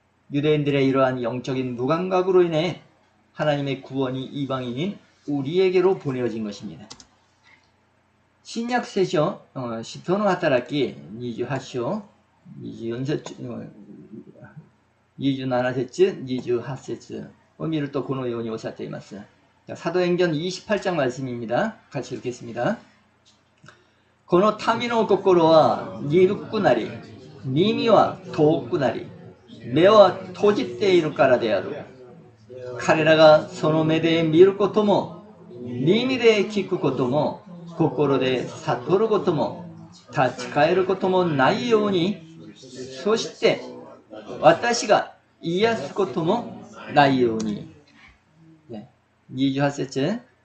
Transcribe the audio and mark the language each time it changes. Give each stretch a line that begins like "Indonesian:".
Korean: 유대인들의 이러한 영적인 무감각으로 인해 하나님의 구원이 이방인인 우리에게로 보내어진 것입니다.
Japanese: 新約聖書、使徒の働き28章、24節、27節、28節を見るとこのようにおっしゃっています。
Korean: 사도행전 28장 말씀입니다. 같이 읽겠습니다.
Japanese: この民の心は鈍くなり、耳は遠くなり、目は閉じているからである。彼らがその目で見ることも、耳で聞くことも、心で悟ることも、立ち返ることもないように、そして私が癒すこともないように。28節。